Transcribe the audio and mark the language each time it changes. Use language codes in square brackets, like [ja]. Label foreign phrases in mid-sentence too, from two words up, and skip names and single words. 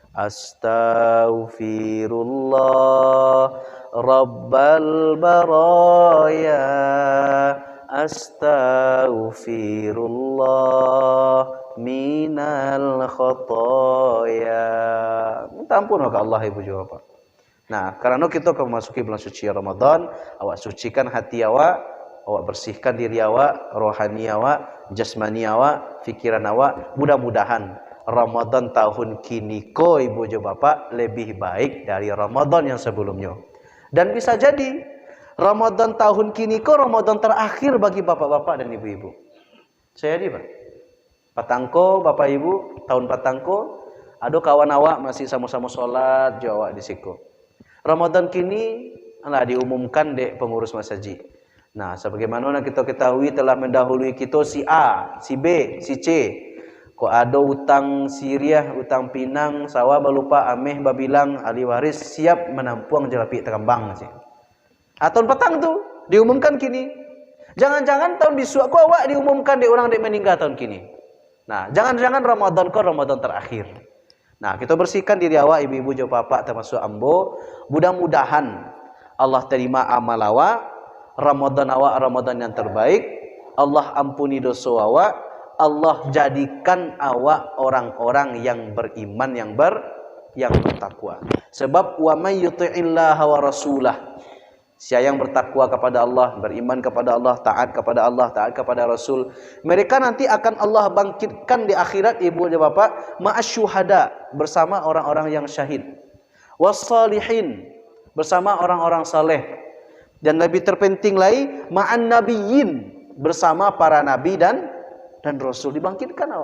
[ar] أستغفر الله رب البرايا، أستغفر الله من الخطايا. [id] Minta ampun kepada Allah ibu je bapak. Nah, karena kita akan memasuki bulan suci Ramadan, [min] awak sucikan hati awak bersihkan diri awak, rohani awak, jasmani awak, fikiran awak. Mudah-mudahan Ramadan tahun kini ko ibu je bapak lebih baik dari Ramadan yang sebelumnya. Dan bisa jadi Ramadan tahun kini ko Ramadan terakhir bagi bapak-bapak dan ibu-ibu. [id] Saya di Pak. [min] Patangko bapak ibu, tahun patangko, ada kawan awak masih sama-sama sholat, jawab di siku. Ramadan kini diumumkan dek pengurus masjid. [id] Nah, sebagaimana kita ketahui telah mendahului kita si A, si B, si C. [min] Kok ada utang Siriah, utang Pinang, sawah balupa ameh babilang ahli waris siap menampung jelapi terambang. Tahun petang tu diumumkan kini. Jangan-jangan tahun bisu aku awak diumumkan di orang dek meninggal tahun kini. Nah, jangan-jangan Ramadan kok Ramadan terakhir. Nah, kita bersihkan diri awak ibu-ibu jo bapak termasuk ambo. [id] Mudah-mudahan Allah terima amal awak. Ramadan awak Ramadan yang terbaik. Allah ampuni dosa awak. Allah jadikan awak orang-orang yang beriman, yang bertakwa. Sebab [ar] ومن يطع الله ورسوله, [id] siapa yang bertakwa kepada Allah, beriman kepada Allah, taat kepada Allah, taat kepada Rasul, mereka nanti akan Allah bangkitkan di akhirat ibu dan bapak [ar] مع الشهداء, [id] bersama orang-orang yang syahid, wassalihin, bersama orang-orang saleh, dan lebih terpenting lagi [ar] مع النبيين, [id] bersama para nabi dan Rasul dibangkitkan awak.